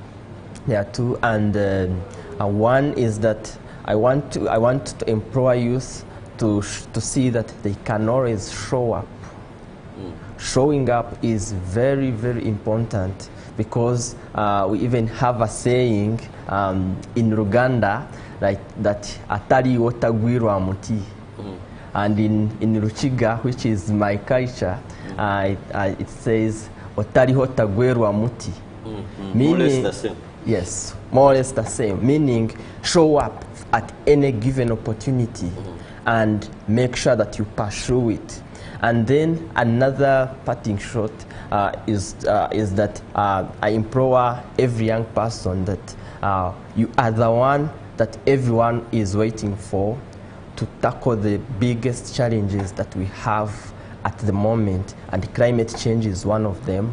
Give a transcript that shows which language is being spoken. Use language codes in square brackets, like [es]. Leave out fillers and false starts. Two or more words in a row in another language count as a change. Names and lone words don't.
[en] And one is that I want to empower youth to see that they can always show up. Showing up is very, very important, because we even have a saying in Uganda, like that [cgg] atari otagwirwa muti. [en] And in Ruchiga, which is my culture, it says [cgg] otari otagwirwa muti. [en] More or less the same. Yes, more or less the same, meaning show up at any given opportunity and make sure that you pursue it. And then another parting shot is that I implore every young person that you are the one that everyone is waiting for to tackle the biggest challenges that we have at the moment, and climate change is one of them.